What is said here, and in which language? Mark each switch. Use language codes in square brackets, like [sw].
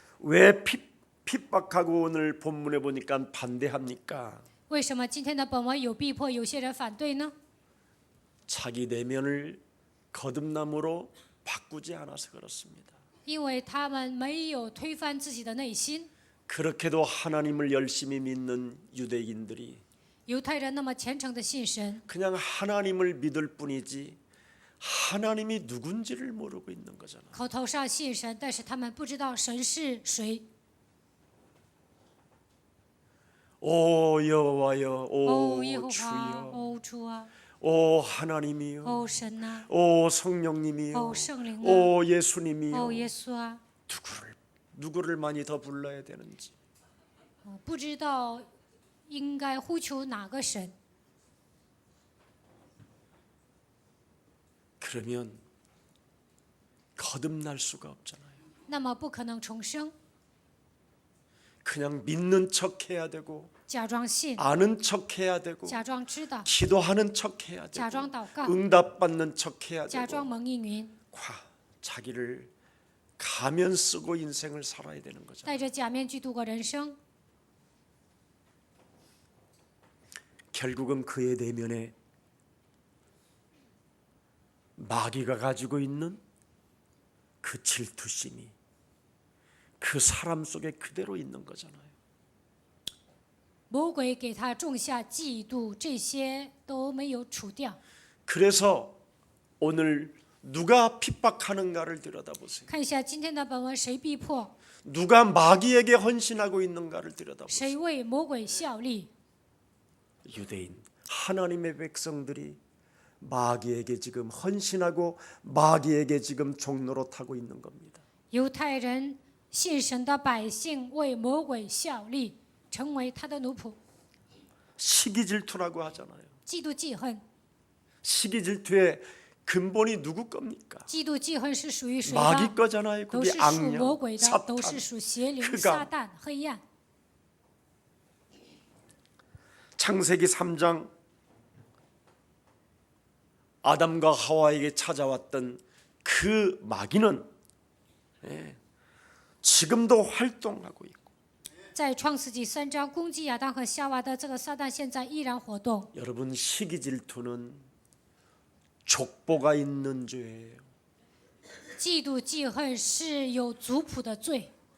[ko] 왜 핍박하고 오늘 본문에 보니까 반대합니까? [zh] 为什么今天的本文有逼迫，有些人反对呢？ [ko] 자기 내면을 거듭남으로 바꾸지 않아서 그렇습니다. [zh] 因为他们没有推翻自己的内心。 [ko] 그렇게도 하나님을 열심히 믿는 유대인들이 [zh] 犹太人那么虔诚的信神， [ko] 그냥 하나님을 믿을 뿐이지 하나님이 누군지를 모르고 있는 거잖아. [zh] 口头上信神，但是他们不知道神是谁。 [ko] 오 여호와여, [zh] 哦，耶 [ko] 오 [zh] 和华， [ko] 주여, [zh] 哦主啊， [ko] 오 하나님이여, [zh] 哦神呐、 [ko] 오 성령님이여, [zh] 哦圣灵啊， [ko] 오 예수님이여. [zh] 哦耶稣啊， [ko] 누구를 많이 더 불러야 되는지. [zh] 不知道应该呼求哪个神。 [ko] 그러면 거듭날 수가 없잖아요. [zh] 那么不可能重生， [ko] 그냥 믿는 척해야 되고 [zh] 假装信， [ko] 아는 척해야 되고 [zh] 假装知道， [ko] 기도하는 척해야 [zh] 假 [ko] 되고 [zh] 装祷告， [ko] 응답받는 척해야 [zh] 假装蒙应允， [ko] 자기를 가면 쓰고 인생을 살아야 되는 거죠. [zh] 戴着假面具度过人生。 [ko] 결국은 그의 내면에 마귀가 가지고 있는 그 질투심이 그 사람 속에 그대로 있는 거잖아요. [zh] 魔鬼给他种下嫉妒，这些都没有除掉。 [ko] 그래서 오늘 누가 핍박하는가를 들여다보세요. [zh] 看一下今天的本文，谁逼迫， [ko] 누가 마귀에게 헌신하고 있는가를 들여다보세요. [zh] 谁为魔鬼效力？ [ko] 유대인 하나님의 백성들이 마귀에게 지금 헌신하고 마귀에게 지금 종로로 타고 있는 겁니다. [zh] 犹太人信神的百姓为魔鬼效力，成为他的奴仆。 [ko] 시기질투라고 하잖아요. [zh] 嫉妒记恨， [ko] 시기질투의 근본이 누구 겁니까? [zh] 嫉妒记恨是属于谁 [ko] 마귀 거잖아요. [zh] 都 [ko] 그게 [zh] 是属魔 [ko] 악령, [zh] 鬼的， [ko] 사탄. [zh] 都是属邪灵、 [ko] 그가 [zh] 撒旦、黑暗。 [ko] 창세기 3장 아담과 하와에게 찾아왔던 그 마귀는 지금도 활동하고 있고 [zh] 在创世纪3章攻击亚当和夏娃的这个撒旦，现在依然活动。 [ko] 여러분 시기질투는 족보가 있는 죄예요. [zh] 嫉妒记恨是有族谱的罪，